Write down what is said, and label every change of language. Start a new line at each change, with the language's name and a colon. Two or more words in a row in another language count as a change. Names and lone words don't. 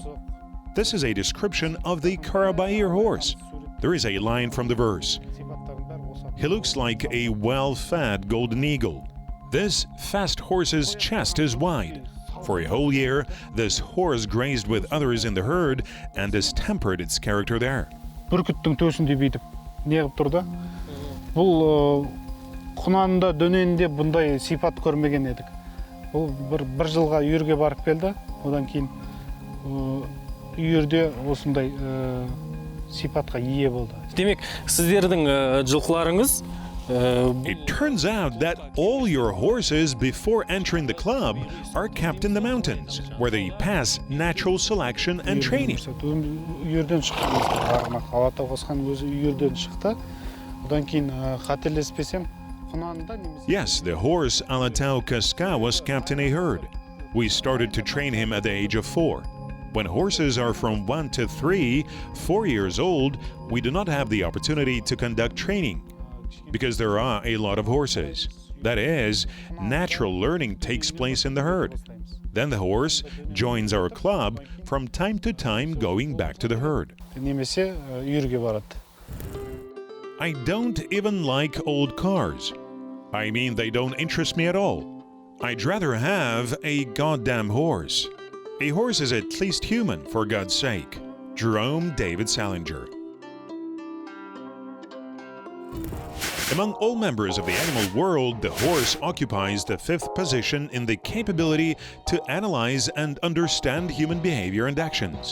English: This is a description of the Karabaiyr horse. There is a line from the verse. He looks like a well-fed golden eagle. This fast horse's chest is wide. For a whole year, this horse grazed with others in the herd and distempered its character there.
Kazakh: Бүркіттің төсінде бүйтіп неғып тұрды. Бұл құнанында дөненінде бұндай сипат көрмеген едік. Бұл бір жылға үйірге барып келді. Одан кейін үйірде осындай сипатқа ие болды. Демек, сіздердің жылқыларыңыз
English: It turns out that all your horses before entering the club are kept in the mountains, where they pass natural selection and training.
Kazakh: Үйірден шыққан Алатау қосқан өзі үйірден шықты. Одан кейін қателеспесем құнанында немесе.
English: Yes, the horse Alatau Kaska was kept in a herd. We started to train him at the age of 4. When horses are from 1 to 3, 4 years old, we do not have the opportunity to conduct training because there are a lot of horses. That is, natural learning takes place in the herd. Then the horse joins our club from time to time going back to the herd.
Kazakh: Немесе үйірге барады.
English: I don't even like old cars. I mean, they don't interest me at all. I'd rather have a goddamn horse. A horse is at least human, for God's sake. Jerome David Salinger. Among all members of the animal world, the horse occupies the 5th position in the capability to analyze and understand human behavior and actions.